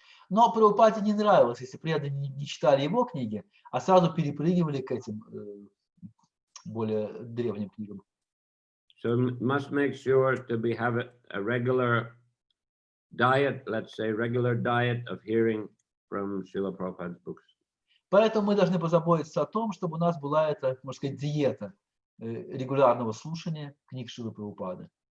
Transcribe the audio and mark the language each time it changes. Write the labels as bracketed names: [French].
[Russian] Но Прабхупаде не нравилось, если преданные не читали его книги, а сразу перепрыгивали к этим более древним книгам. [English] So must make sure to have a regular diet, let's say, regular diet of hearing from Srila Prabhupada's books. [Russian] Поэтому мы должны позаботиться о том, чтобы у нас была эта, можно сказать, диета регулярного слушания книг Шрилы Прабхупады.